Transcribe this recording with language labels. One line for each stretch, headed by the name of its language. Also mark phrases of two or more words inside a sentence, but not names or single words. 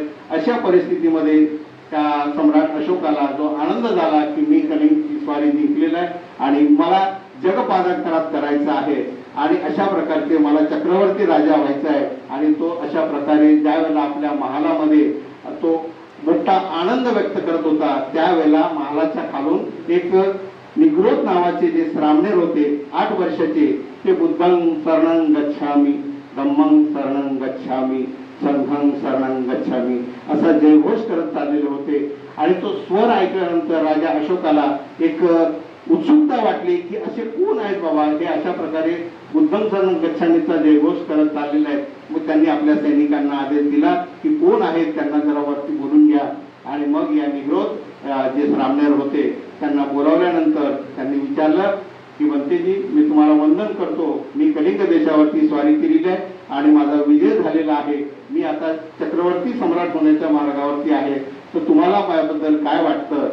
Marathi: अशा परिस्थितीमध्ये त्या सम्राट अशोकाला जो आनंद झाला की मी कलिंगची स्वारी जिंकलेला आहे आणि मला जगपादाकारात करायचं आहे आणि अशा प्रकारचे मला चक्रवर्ती राजा व्हायचा आहे. आणि तो अशा प्रकारे ज्या वेळेला आपल्या महालामध्ये तो मोठा आनंद व्यक्त करत होता त्यावेळेला महालाच्या खालून एक निग्रोध नावाचे जे श्रामणेर होते 8 वर्षाचे, ते
Pali: बुद्धं शरणं गच्छामी, धम्मं शरणं गच्छामी, संघं शरणं गच्छामी
Marathi: असा जयघोष करत चाललेले होते. आणि तो स्वर ऐकल्यानंतर राजा अशोकाला एक उत्सुकता वाटली की असे कोण आहेत बाबा हे अशा प्रकारे
Pali: बुद्धं शरणं गच्छामीचा
Marathi: जयघोष करत चाललेला आहे. मग त्यांनी आपल्या सैनिकांना आदेश दिला की कोण आहेत त्यांना जरा वरती बोलून घ्या. आणि मग या निग्रोध जे श्रामणेर होते त्यांना बोलावल्यानंतर त्यांनी विचारलं की बनतेजी मी तुम्हाला वंदन करतो, मी कलिंग देशावरती स्वारी केलेली आहे आणि माझा विजय झालेला आहे, मी आता चक्रवर्ती सम्राट होण्याच्या मार्गावरती आहे, तर तुम्हाला माझ्याबद्दल काय वाटतं.